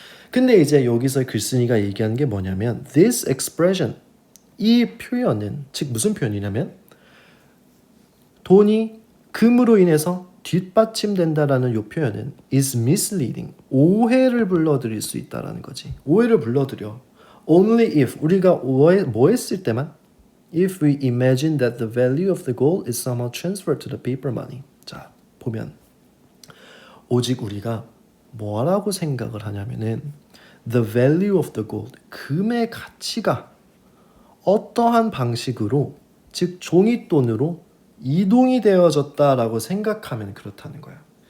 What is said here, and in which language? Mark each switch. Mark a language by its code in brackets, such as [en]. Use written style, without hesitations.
[ko] 근데 이제 여기서 글쓴이가 얘기하는 게 뭐냐면 [en] this expression, [ko] 이 표현은 즉 무슨 표현이냐면 돈이 금으로 인해서 뒷받침된다라는 이 표현은 [en] is misleading, [ko] 오해를 불러들일 수 있다라는 거지. 오해를 불러들여. [en] Only if, [ko] 우리가 뭐 했을 때만 [en] if we imagine that the value of the gold is somehow transferred to the paper money. [ko] 자, 보면 오직 우리가 뭐라고 생각을 하냐면은 [en] the value of the gold, [ko] 금의 가치가 어떠한 방식으로 즉 종이돈으로 이동이 되어졌다라고 생각하면 그렇다는 거야.